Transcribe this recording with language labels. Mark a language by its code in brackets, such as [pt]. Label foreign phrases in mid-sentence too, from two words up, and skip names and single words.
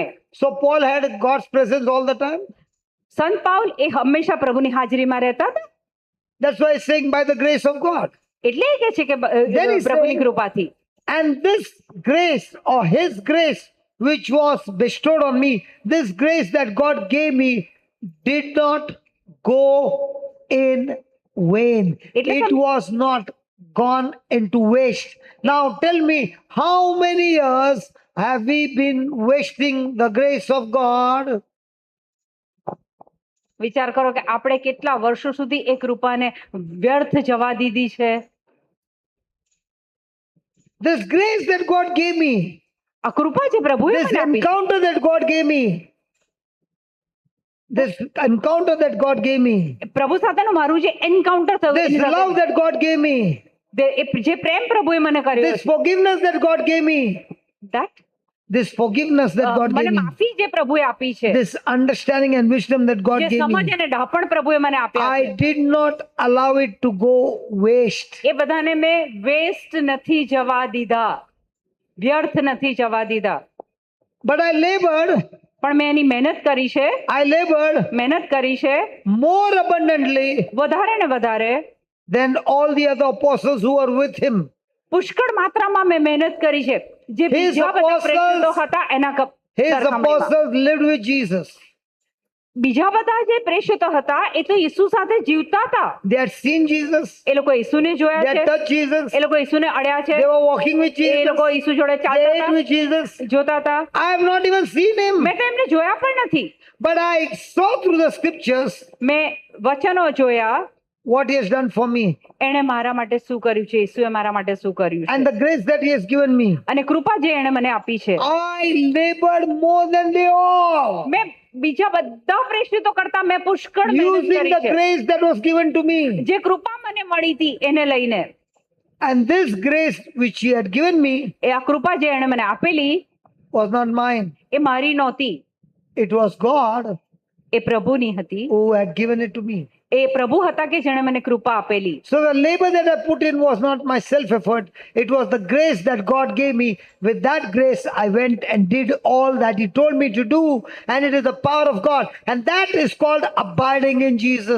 [en] So Paul had God's presence all the time. [gu] સંત પાઉલ એ હંમેશા પ્રભુની હાજરીમાં રહેતા હતા. [en] That's why he's saying by the grace of God. [gu] એટલે એ કહે છે કે [en] Then he's [gu] પ્રભુની [en] saying- [gu] કૃપાથી. [en] And this grace or his grace which was bestowed on me, this grace that God gave me did not go in vain. [gu] એટલે [en] It was not gone into waste. Now tell me, how many years have we been wasting the grace of God? [gu] વિચાર કરો કે આપણે કેટલા વર્ષો સુધી એ કૃપાને વ્યર્થ જવા દીધી છે. [en] This grace that God gave me, [gu] આ કૃપા જે પ્રભુએ [en] this [gu] મને આપી છે, [en] encounter that God gave me, this encounter that God gave me, [gu] પ્રભુ સાથેનું મારું જે એન્કાઉન્ટર થયું, [en] this [gu] એની સાથે [en] love that God gave me, [gu] જે પ્રેમ પ્રભુએ મને કર્યો [en] this [gu] છે, [en] forgiveness that God gave me, that, this forgiveness that God [gu] મને [en] gave me, [gu] માફી જે પ્રભુએ આપી છે, [en] this understanding and wisdom that God [gu] જે [en] gave [gu] સમજ [en] me, [gu] અને ડાપણ પ્રભુએ મને આપ્યા છે, [en] I did not allow it to go waste. [gu] એ બધાને મેં વેસ્ટ નથી જવા દીધા, વ્યર્થ નથી જવા દીધા. [en] But I labored, [gu] પણ મેં એની મહેનત કરી છે, મહેનત કરી છે [en] more abundantly [gu] વધારે ને વધારે, [en] than all the other apostles who were with him. [gu] પુષ્કળ માત્રામાં મેં મહેનત કરી છે, જે [en] His [gu] બીજા બધા [en] apostles- [gu] પ્રેરિતો હતા એના [en] His [gu] સરખામણીમાં. [en] apostles lived with Jesus. [gu] બીજા બધા જે પ્રેષિતો હતા એ તો યીશુ સાથે જીવતા હતા. [en] They had seen Jesus. [gu] એ લોકો યીશુને જોયા [en] They [gu] છે, [en] had touched Jesus. [gu] એ લોકો યીશુને અડ્યા છે, [en] They were walking with [gu] એ [en] Jesus. [gu] લોકો યીશુ જોડે [en] They [gu] ચાલતા [en] ate [gu] હતા, [en] with Jesus. [gu] જોતા હતા. [en] I have not even seen him. [gu] મેં તો એમને જોયા પણ નથી. [en] But I saw through the scriptures [gu] મેં વચનો જોયા, [en] what he has done for me [gu] એણે મારા માટે શું કર્યું છે, યીશુએ મારા માટે શું કર્યું [en] and [gu] છે, [en] the grace that he has given me. [gu] અને કૃપા જે એણે મને આપી છે. [en] I labored more than they all, [gu] મેં બીજા બધા પ્રેષિતો કરતા મેં પુષ્કળ મહેનત [en] using [gu] કરી [en] the [gu] છે. [en] grace that was given to me. [gu] જે કૃપા મને મળી હતી એને લઈને, [en] And this grace which he had given me [gu] એ આ કૃપા જે એણે મને આપેલી [en] was not mine. [gu] એ મારી નહોતી, [en] It was God [gu] એ પ્રભુની હતી. [en] who had given it to me. [gu] એ પ્રભુ હતા કે જેણે મને કૃપા આપેલી. [en] So the labor that I put in was not my self effort. It was the grace that God gave me. With that grace, I went and did all that he told me to do. And it is the power of God. And that is called abiding in Jesus.